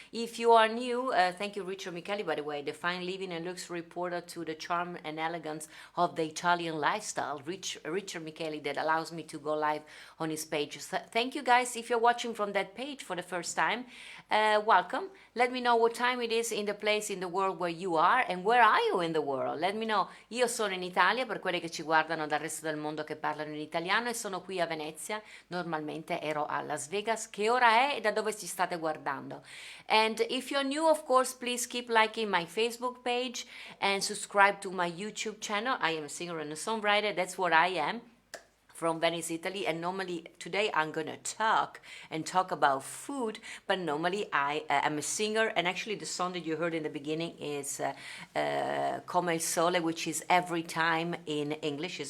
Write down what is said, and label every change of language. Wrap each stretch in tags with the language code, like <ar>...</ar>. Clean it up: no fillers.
<en>If you are new, thank you, Richard Micheli, by the way, the fine living and luxury reporter to the charm and elegance of the Italian lifestyle. Richard Micheli, that allows me to go live on his page So thank you guys. If you're watching from that page for the first time, welcome. Let me know what time it is in the place in the world where you are, and where are you in the world. Let me know.</en> <it>Io sono in Italia, per quelli che ci guardano dal resto del mondo che parlano in italiano, e sono qui a Venezia. Normalmente ero a Las Vegas. Che ora è e da dove ci state guardando?</it> <en>And if you're new, of course, please keep liking my Facebook page and subscribe to my YouTube channel. I am a singer and a songwriter. That's what I am, from Venice, Italy. And normally today I'm gonna talk about food, but normally I am a singer, and actually the song that you heard in the beginning is Come il Sole, which is Every Time in English.</en>